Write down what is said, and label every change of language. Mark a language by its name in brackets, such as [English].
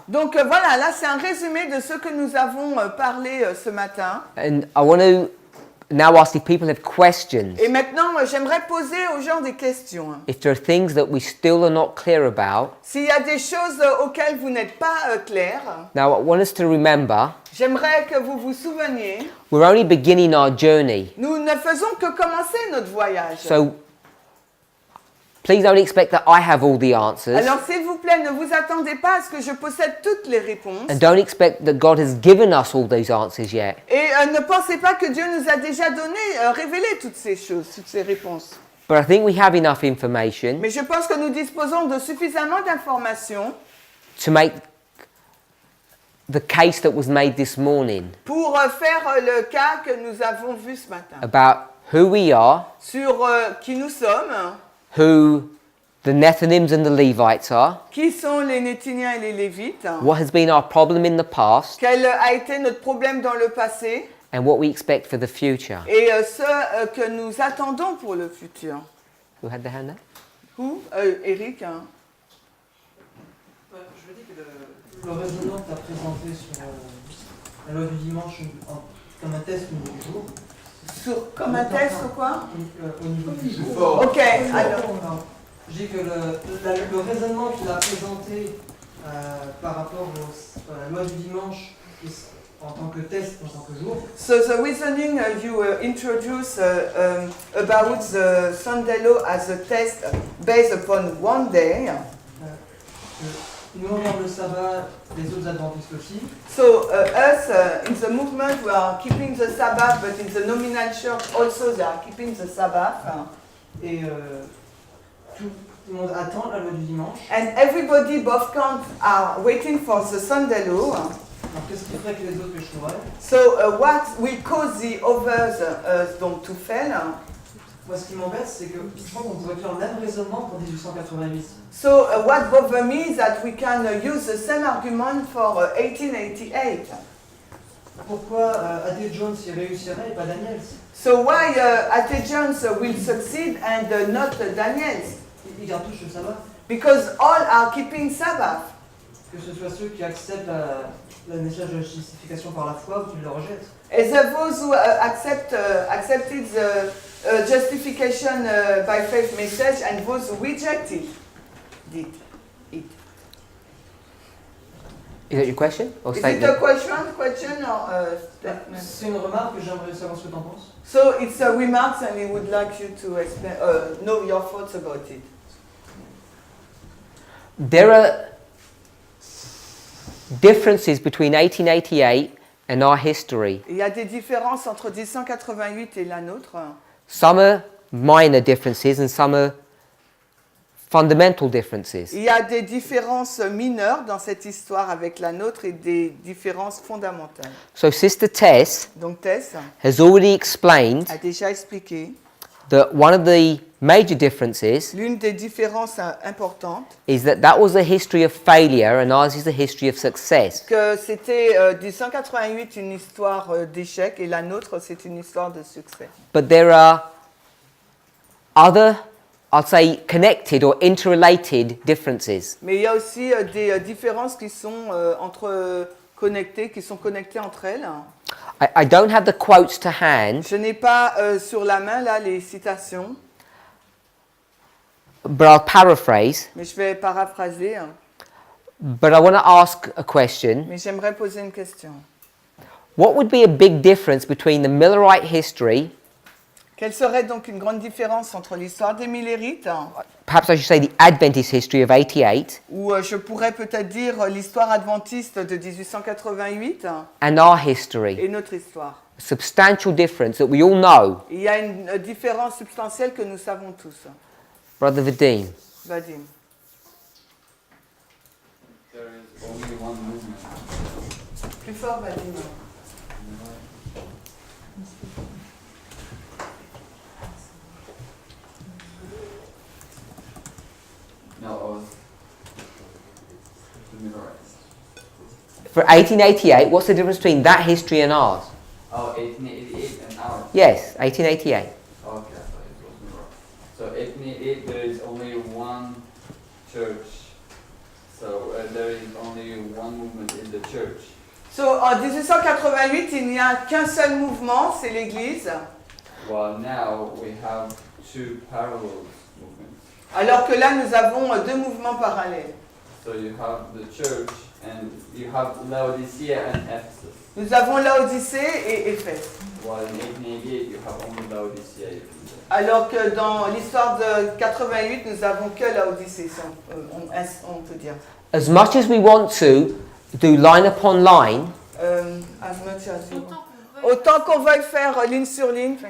[French] Donc voilà, là c'est un résumé de ce que nous avons parlé ce matin. [English] And I want to now ask if people have questions. [French] Et maintenant, j'aimerais poser aux gens des questions. [English] If there are things that we still are not clear about. [French] S'il y a des choses auxquelles vous n'êtes pas clair, [English] Now I want us to remember [French] j'aimerais que vous vous souveniez, [English] we're only beginning our journey. [French] nous ne faisons que commencer notre voyage. [English] So please don't expect that I have all the answers. [French] Alors s'il vous plaît, ne vous attendez pas à ce que je possède toutes les réponses. [English] And don't expect that God has given us all those answers yet. [French] Et ne pensez pas que Dieu nous a déjà donné, révélé toutes ces choses, toutes ces réponses. [English] But I think we have enough information [French] Mais je pense que nous disposons de suffisamment d'informations [English] to make the case that was made this morning [French] pour faire le cas que nous avons vu ce matin [English] about who we are, [French] sur qui nous sommes, [English] who the Nethinims and the Levites are, [French] qui sont les Néthiniens et les Lévites, [English] what has been our problem in the past, [French] quel a été notre problème dans le passé [English] and what we expect for the future. [French] et ce que nous attendons pour le futur. [English] Who had the hand up? [French] Où Eric hein. Je veux dire que le raisonnement que tu as présenté sur la loi du dimanche comme un test au niveau du jour. Comme un test ou quoi Au niveau du jour. Ok, alors. Je dis que le raisonnement qu'il a présenté par rapport à la loi du dimanche en tant que test, en tant que jour. [English] So the reasoning you introduced about the Sunday law as a test based upon one day. [French] Nous on garde le sabbat, les autres adventistes aussi. [English] So us in the movement we are keeping the Sabbath, but in the nominal church also they are keeping the Sabbath. [French] Et tout le monde attend la loi du dimanche. [English] And everybody, both camps, are waiting for the Sunday law. [French] Alors qu'est-ce qui ferait que les autres échoueraient? [English] So what will cause the others donc to fail? [French] Moi, ce qui m'embête, c'est que je pense qu'on pourrait faire le même raisonnement pour 1888. [English] So what bothers me is that we can use the same argument for 1888. [French] Pourquoi A.T. Jones y réussirait et pas Daniels? [English] So why A.T. Jones will succeed and not Daniels? [French] Ils gardent tous le sabbat. [English] Because all are keeping Sabbath. [French] Que ce soit ceux qui acceptent le message de justification par la foi ou qui le rejettent. [English] As those who accepted the justification by faith message and those who rejected it. Is that your question or Is statement? it a question or a statement? [French] C'est une remarque que j'aimerais savoir ce que tu en penses. [English] So it's a remark and we would like you to explain, know your thoughts about it. There are differences between 1888 and our history. [French] Il y a des différences entre 1888 et la nôtre. [English] Some are minor differences and some are fundamental differences. [French] Il y a des différences mineures dans cette histoire avec la nôtre et des différences fondamentales. [English] So Sister Tess [French] Donc Tess [English] has already explained [French] a déjà expliqué [English] that one of the major differences [French] l'une des différences importantes [English] is that was a history of failure and ours is a history of success. [French] que c'était 1888 une histoire d'échec et la nôtre c'est une histoire de succès. [English] But there are other, I'd say, connected or interrelated differences. [French] Mais il y a aussi des différences qui sont connectées entre elles. [English] I don't have the quotes to hand. [French] Je n'ai pas sur la main là les citations. [English] But I'll paraphrase. [French] Mais je vais paraphraser. [English] But I want to ask a question. [French] Mais j'aimerais poser une question. [English] What would be a big difference between the Millerite history? [French] Quelle serait donc une grande différence entre l'histoire des Millérites, [English] Perhaps I should say the Adventist history of 88. [French] ou je pourrais peut-être dire l'histoire adventiste de 1888, [English] And our history. [French] et notre histoire. [English] A substantial difference that we all know. [French] Il y a une différence substantielle que nous savons tous. [English] Brother Vadim. [French] Vadim. [English] There is only one movement. [French] Plus fort, Vadim. [English] No, the Millerites. For 1888, what's the difference between that history and ours? Oh, 1888 and ours. Yes, 1888. Okay, I thought it was Millerites. So 1888, there is only one church. So there is only one movement in the church. [French] So, en 1888, il n'y a qu'un seul mouvement, c'est l'Église. [English] Well, now we have two parallel movements. [French] Alors que là, nous avons deux mouvements parallèles. [English] So you have the church and you have Laodicea and Ephesus. [French] Nous avons Laodicée et Éphèse. [English] While in 1888 you have only Laodicea. [French] Alors que dans l'histoire de 88, nous avons que Laodicée, on peut dire. [English] As much as we want to do line upon line, As much as you want. [French] Autant qu'on veuille faire ligne sur ligne.